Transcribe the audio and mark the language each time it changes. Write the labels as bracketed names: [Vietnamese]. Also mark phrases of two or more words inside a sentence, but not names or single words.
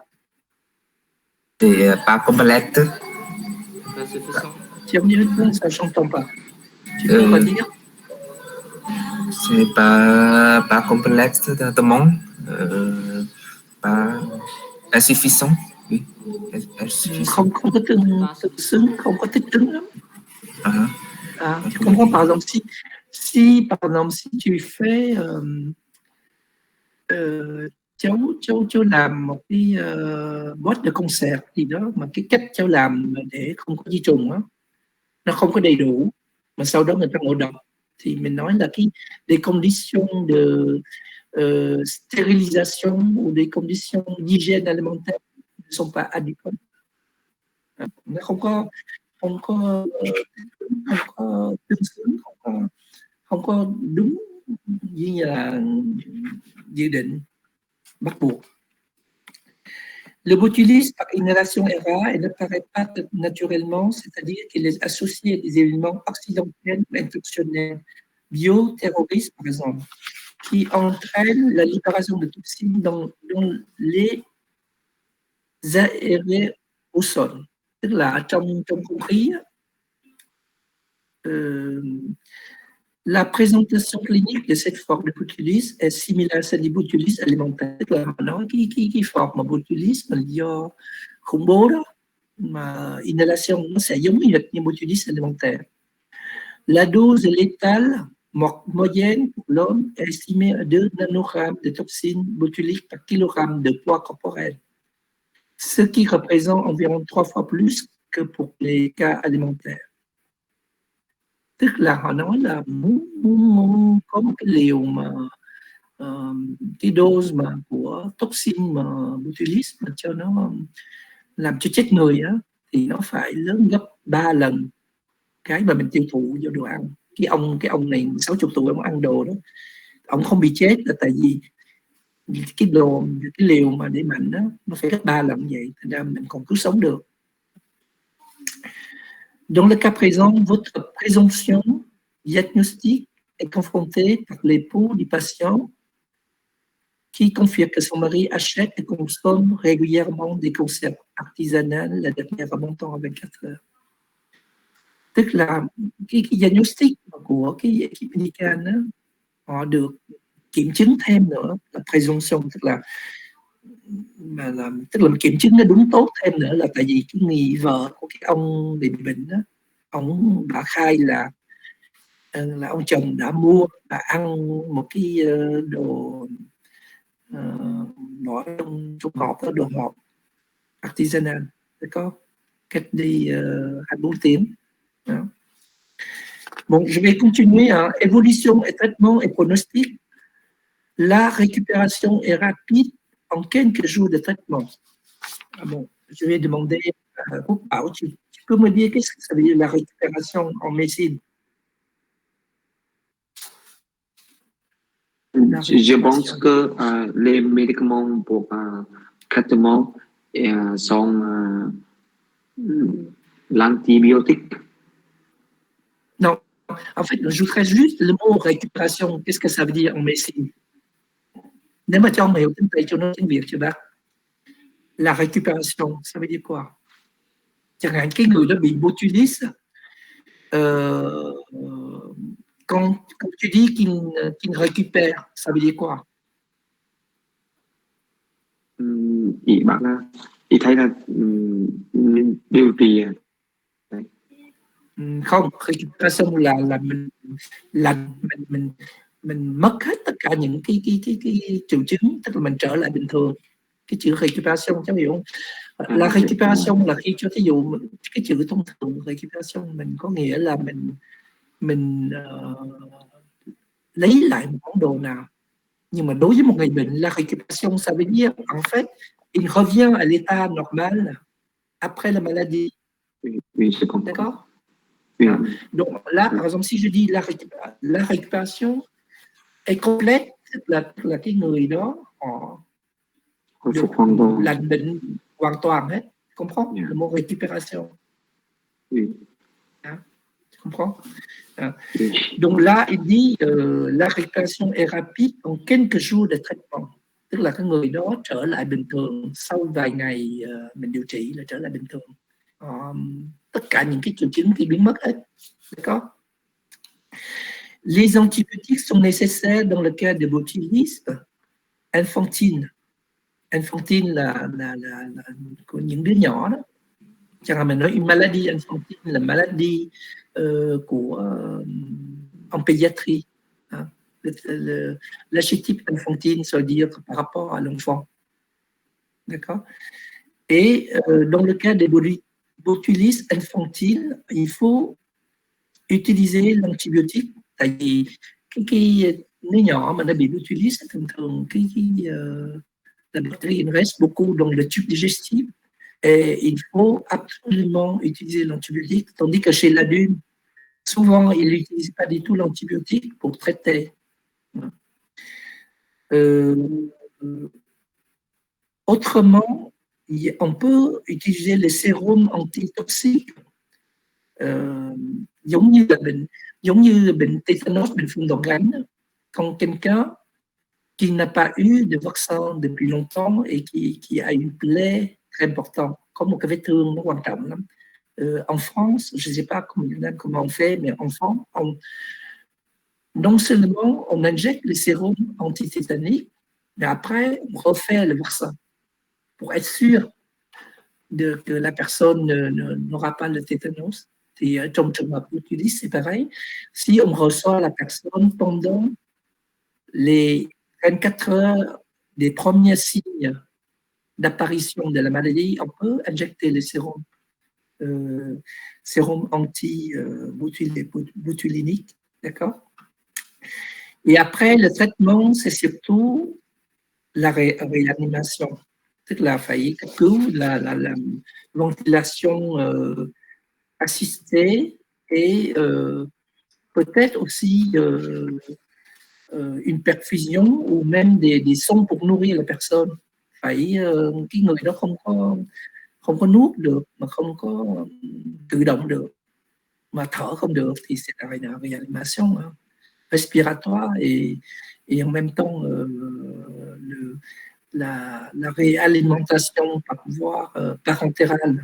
[French] C'est pas complète. Pas suffisant. Tu as mis une fois, ça, j'entends pas. Tu peux redire? C'est pas complexe de tout le monde. Pas insuffisant. Oui. [Vietnamese] Không có tự xứng, không có thích ứng lắm. [French] Tu comprends, par exemple, si tu fais [Vietnamese] cháu làm một cái [French] boîte de concert [Vietnamese] gì đó mà cái cách cháu làm để không có vi trùng á, nó không có đầy đủ, mà sau đó người ta ngộ độc, thì mình nói là [French] des conditions de stérilisation ou des conditions d'hygiène alimentaire ne sont pas adéquates. [Vietnamese] Nó không có tương xứng, không có đúng như là dự định bắt buộc. [French] Le botulisme par inhalation est rare et ne paraît pas naturellement, c'est-à-dire qu'il est associé à des événements accidentels ou intentionnels, bioterrorisme par exemple, qui entraînent la libération de toxines dans les aérosols. [Vietnamese] Tức là trong không khí, [French] la présentation clinique de cette forme de botulisme est similaire à celle du botulisme alimentaire. [Vietnamese] Tức là họ nói cái forme mà botulisme do khủng bố đó, mà inhalation nó sẽ giống như [French] botulisme alimentaire. La dose létale moyenne pour l'homme est estimée à 2 nanogrammes de toxines botuliques par kilogramme de poids corporel, ce qui représente environ 3 fois plus que pour les cas alimentaires. [Vietnamese] Tức là họ nói là muốn có một cái liều mà cái dose mà của toxin mà botulisme mà cho nó làm cho chết người á, thì nó phải lớn gấp 3 lần cái mà mình tiêu thụ vô đồ ăn. Cái ông này 60 tuổi, ông ăn đồ đó, ông không bị chết là tại vì cái liều mà để mạnh đó nó phải gấp 3 lần vậy, thành ra mình còn cứu sống được. [French] Dans le cas présent, votre présomption diagnostique est confrontée par l'époux du patient qui confirme que son mari achète et consomme régulièrement des conserves artisanales, la dernière remontant à 24 heures. [Vietnamese] Tức là cái diagnostic của cái [French] ekip medical [Vietnamese] đó, họ được kiểm chứng thêm nữa là presumption, tức là kiểm chứng nó đúng tốt thêm nữa là tại vì cái người vợ của cái ông bị bệnh đó, ông đã khai là ông chồng đã mua và ăn một cái đồ bỏ trong hộp, đó đồ hộp artisanal có cách đi 24 tiếng. Đó. [French] Bon, je vais continuer. Hein. Évolution et traitement et pronostic. La récupération est rapide en quelques jours de traitement. Ah bon, je vais demander tu peux me dire qu'est-ce que ça veut dire la récupération en médecine? Je pense que les médicaments pour traitement sont l'antibiotique. Non, en fait, je voudrais juste le mot récupération. Qu'est-ce que ça veut dire en médecine? [Vietnamese] Nếu mà cho ông hiểu tiếng Tây cho nó tiếng Việt chưa bác? [French] La récupération, ça veut dire quoi? [Vietnamese] Chẳng hạn cái người đó bị botulisme, [French] quand tu dis qu'il récupère, ça veut dire quoi? [Vietnamese] Chị bảo là chị thấy là điều trị. Không, récupération là mình mất hết tất cả những cái triệu chứng, tức là mình trở lại bình thường. Cái chữ récupération cháu hiểu không? La récupération là khi cho thí dụ cái chữ thông thường récupération mình có nghĩa là mình lấy lại một món đồ nào. Nhưng mà đối với một người bệnh, [French] la récupération ça veut dire en fait il revient à l'état normal après la maladie. Oui, je comprends. D'accord? Oui. Hein? Donc là, par exemple, si je dis la récupération est complète, [Vietnamese] là cái người đó họ được lành bệnh hoàn toàn hết. [French] Tu comprends? Le mot récupération. Oui. Hein? Tu comprends? Hein? Oui. Donc là, il dit la récupération est rapide en quelques jours de traitement. [Vietnamese] Tức là cái người đó trở lại bình thường sau vài ngày mình điều trị là trở lại bình thường. Tất cả những cái triệu chứng thì biến mất hết. [French] D'accord? Les antibiotiques sont nécessaires dans le cas de botulisme infantile. [Vietnamese] Infantile là của những đứa nhỏ đó. Chẳng hạn mình nói [French] une maladie infantile là maladie en pédiatrie. Hein? L'archétype infantile, ça veut dire par rapport à l'enfant. D'accord? Et dans le cas des botulisme infantile, il faut utiliser l'antibiotique. [Vietnamese] Tại vì cái đứa nhỏ mà nó bị botulisme thường [French] la bactérie reste beaucoup dans le tube digestif et il faut absolument utiliser l'antibiotique, tandis que chez l'adulte, souvent, il n'utilise pas du tout l'antibiotique pour traiter. Autrement, on peut utiliser les sérums antitoxiques, [Vietnamese] giống như bệnh tétanos, bệnh phun đòn gánh, [French] quand quelqu'un qui n'a pas eu de vaccin depuis longtemps et qui a une plaie très importante, [Vietnamese] có một cái vết thương nó quan trọng lắm. [French] En France, je ne sais pas comment on fait, mais en France, non seulement on injecte les sérums antitétaniques, mais après, on refait le vaccin pour être sûr que la personne n'aura pas le tétanos. Et [Vietnamese] trong trường hợp [French] botulisme, c'est pareil. Si on reçoit la personne pendant les 24 heures des premiers signes d'apparition de la maladie, on peut injecter les sérums. Sérum anti-botulinique, d'accord? Et après, le traitement, c'est surtout la réanimation. C'est la faillite, la ventilation assistée et peut-être aussi une perfusion ou même des sons pour nourrir la personne. [Vietnamese] Phải cái người đó không có nuốt được, mà không có tự động được, mà thở không được thì sẽ là réanimation. [French] respiratoire et en même temps la réalimentation par voie parentérale.